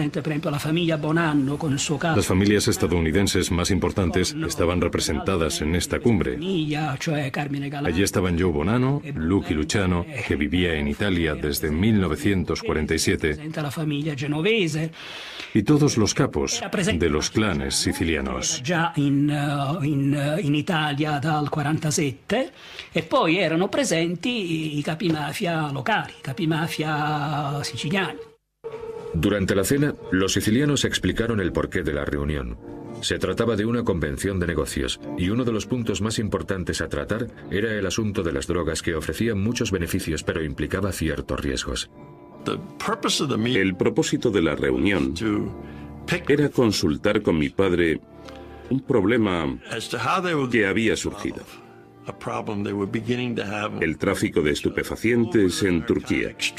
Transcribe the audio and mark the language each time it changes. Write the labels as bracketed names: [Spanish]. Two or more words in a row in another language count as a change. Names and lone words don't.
[Spanish] Las familias estadounidenses más importantes estaban representadas en esta cumbre. Allí estaban Joe Bonanno, Lucky Luciano, que vivía en Italia desde 1947, y todos los capos de los clanes sicilianos. [Italian] Già in Italia dal 47 e poi erano presenti i capimafia locali, i capimafia siciliani. [Spanish] Durante la cena, los sicilianos explicaron el porqué de la reunión. Se trataba de una convención de negocios, y uno de los puntos más importantes a tratar era el asunto de las drogas, que ofrecían muchos beneficios pero implicaba ciertos riesgos. El propósito de la reunión era consultar con mi padre un problema que había surgido: el tráfico de estupefacientes en Turquía.